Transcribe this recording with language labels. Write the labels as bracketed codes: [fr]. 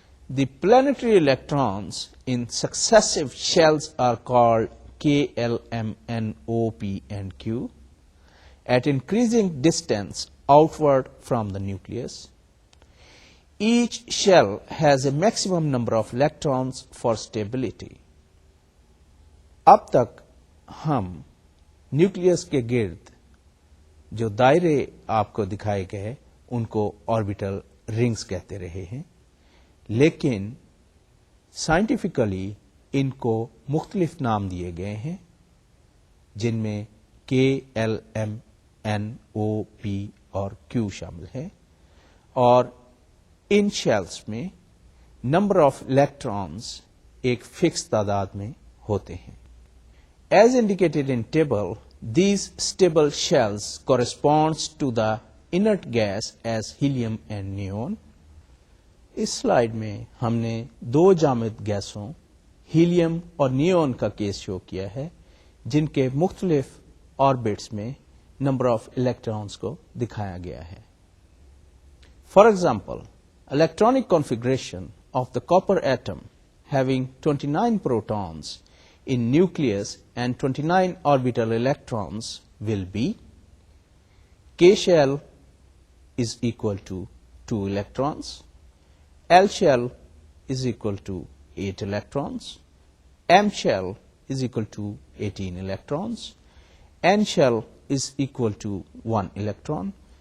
[en] The planetary electrons in successive shells are called K, L, M, N, O, P, and Q at increasing distance outward from the nucleus. Each shell has a maximum number of electrons for stability. [ur] اب تک ہم nucleus کے گرد جو دائرے آپ کو دکھائے گئے ان کو آربیٹل رنگز کہتے رہے ہیں، لیکن سائنٹیفکلی ان کو مختلف نام دیے گئے ہیں جن میں کے، ایل، ایم، این، او، پی اور کیو شامل ہیں، اور ان شیلز میں نمبر آف الیکٹرانز ایک فکس تعداد میں ہوتے ہیں. [en] As indicated in table, these stable shells corresponds to the inert gas as helium and neon. [ur] اس slide میں ہم نے دو جامد گیسوں ہیلیم اور نیون کا کیس شو کیا ہے جن کے مختلف آربٹس میں نمبر آف الیکٹرانز کو دکھایا گیا ہے. [en] For example, electronic configuration of the copper atom having 29 protons in nucleus and 29 orbital electrons will be: K shell is equal to 2 electrons, L shell is equal to 8 electrons, M shell is equal to 18 electrons, N shell is equal to 1 electron.